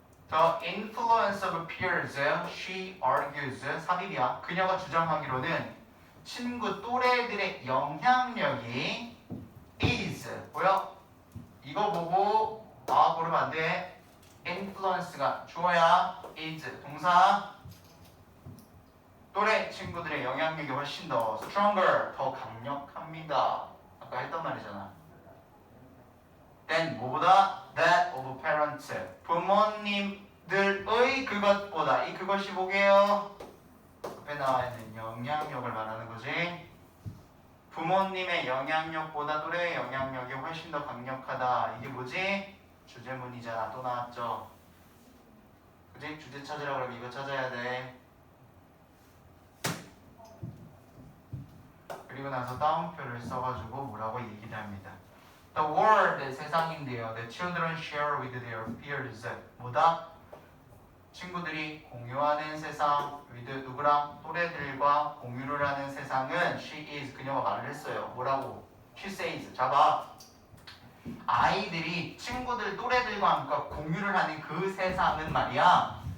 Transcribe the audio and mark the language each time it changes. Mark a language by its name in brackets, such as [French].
[English] The influence of peers, she argues, [Korean] 삽입이야. 그녀가 주장하기로는 친구 또래들의 영향력이 is 뭐야? 이거 보고 고르면 안 돼. influence가 주어야 is 동사 또래 친구들의 영향력이 훨씬 더 stronger 더 강력합니다. 아까 했던 말이잖아. then 뭐보다 [English] that of parents [Korean] 부모님들의 그것보다 이 그것이 뭐게요? 앞에 나와 있는 영향력을 말하는 거지. 부모님의 영향력보다 또래의 영향력이 훨씬 더 강력하다. 이게 뭐지? 주제문이잖아. 또 나왔죠. 그지? 주제 찾으라 그러면 이거 찾아야 돼. 그리고 나서 따옴표를 써가지고 뭐라고 얘기를 합니다. [English] The world, [Korean] 세상인데요. [English] The children share with their peers. [Korean] 뭐다? 친구들이 공유하는 세상, with 누구랑? 또래들과 공유를 하는 세상은 [English] she is, [Korean] 그녀가 말을 했어요. 뭐라고? [English] She says. [Korean] 잡아. 아이들이 친구들, 또래들과 함께 공유를 하는 그 세상은 말이야.